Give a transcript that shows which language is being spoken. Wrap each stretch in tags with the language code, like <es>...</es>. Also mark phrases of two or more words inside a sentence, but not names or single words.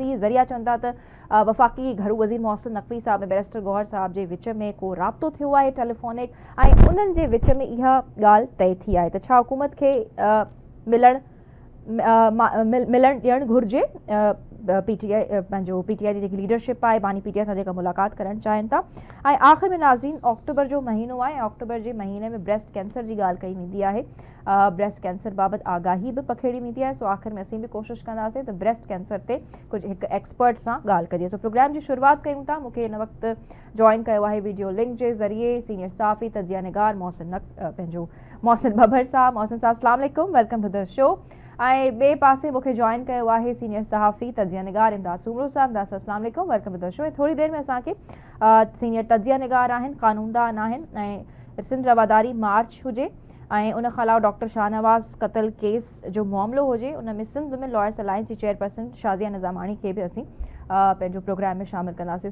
<sd>हीअ ज़रिया चवनि था त वफ़ाक़ी घरू वज़ीर मोहसिन नक़वी साहब ऐं बैरिस्टर गौहर साहब जे विच में को राब्तो थियो आहे टेलीफोनिक ऐं उन्हनि जे विच में इहा ॻाल्हि तय थी आहे त छा हुकूमत खे मिलण ॾियणु घुरिजे PTI पंहिंजो PTI जी जेकी लीडरशिप आहे बानी PTI सां जेका मुलाक़ात करणु चाहिनि था। ऐं आख़िर में नाज़रीन अक्टूबर जो महीनो आहे ऐं अक्टूबर जे महीने में</sd> <en>breast cancer</en> <sd>जी ॻाल्हि कई वेंदी आहे,</sd> <en>breast cancer</en> <sd>बाबति आगाही बि पखेड़ी वेंदी आहे। सो आख़िर में असीं बि कोशिशि कंदासीं त</sd> <en>breast cancer</en> <sd>ते कुझु हिकु एक्सपर्ट सां ॻाल्हि कजे। सो प्रोग्राम जी शुरूआत कयूं था। मूंखे हिन वक़्तु जॉइन कयो आहे</sd> <en>video link</en> <sd>जे ज़रिए सीनियर सहाफ़ी तजिया निगार पंहिंजो मोहसिन बबर साहब। मोहसिन साहब</sd> <ar>السلام علیکم,</ar> <en>Welcome to the show.</en> <sd>ऐं ॿिए पासे मूंखे जॉइन कयो आहे सीनियर सहाफ़ी तजिया निगार इमदाद सूमरो साहब। इमदाद साहब</sd> <ar>السلام علیکم,</ar> <en>Welcome to the show.</en> <sd>ऐं थोरी देरि में असांखे सीनियर तजिया निगार आहिनि, कानूनदान आहिनि ऐं सिंध रवादारी मार्च हुजे ऐं उन खां अलावा डॉक्टर शाहनवाज़ क़त्ल केस जो मामिलो हुजे, उन में सिंध वुमेन लॉयर्स अलायंस जी चेयरपर्सन शाज़िया निज़ामाणी खे बि असीं पंहिंजो प्रोग्राम में शामिल कंदासीं।</sd>